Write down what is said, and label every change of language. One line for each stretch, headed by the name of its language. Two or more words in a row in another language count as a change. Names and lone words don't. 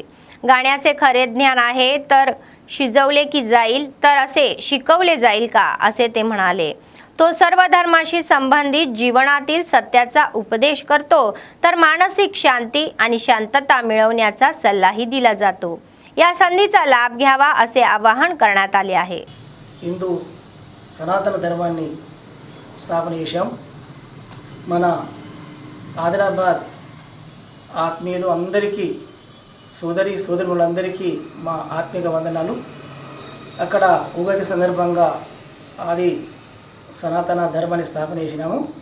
Marathi: गाण्याचे खरे ज्ञान आहे तर शिजवले की जाईल, तर असे शिकवले जाईल का, असे ते म्हणाले। तो सर्व धर्माशी संबंधित जीवनातील सत्याचा उपदेश करतो, तर मानसिक शांती आणि शांतता मिळवण्याचा सल्लाही दिला जातो। या संधीचा लाभ घ्यावा असे आवाहन करण्यात आले आहे।
Telugu: हिंदू సనాతన ధర్మాన్ని స్థాపన చేశాం। మన ఆదిలాబాద్ ఆత్మీయులు అందరికీ, సోదరులందరికీ మా ఆత్మీయ వందనాలు। అక్కడ ఉగాది సందర్భంగా ఆది సనాతన ధర్మాన్ని స్థాపన చేసినాము।